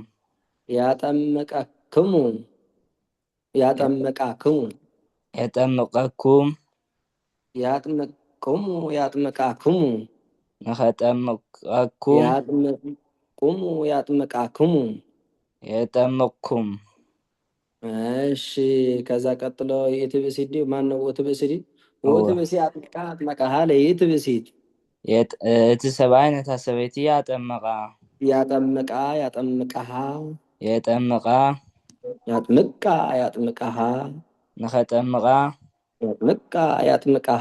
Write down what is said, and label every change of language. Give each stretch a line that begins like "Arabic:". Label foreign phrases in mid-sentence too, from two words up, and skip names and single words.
Geez: ያጠምቀክሙ ያጠምቃክሙ
Amharic: የጠምቀኩም
Geez: ያጥምቅሙ ያጥምቃክሙ
Tigrinya: ንኸጠምቀኩም
Geez: ያጥምቁሙ ያጥምቃክሙ
Amharic: የጠምቅኩም እሺ ከዛ ቀጥሎ
Geez: ይእቲ ብእሲት
Amharic: ማን ነው
Geez: ውእቱ ብእሲት ውእቱ ብእሲ አጥምቃ አጥመቃሃ ለይእቲ ብእሲት
Tigrinya: እቲ ሰብኣይ ነታ ሰበይቲ ያጠመቃ
Geez: ያጠምቃ ያጠምቃሃ
Amharic: የጠምቃ
Geez: ያጥምቃ ያጥምቃሃ
Tigrinya: ንኸጠምቃ
Geez: ያጥምቃ ያጥምቃሃ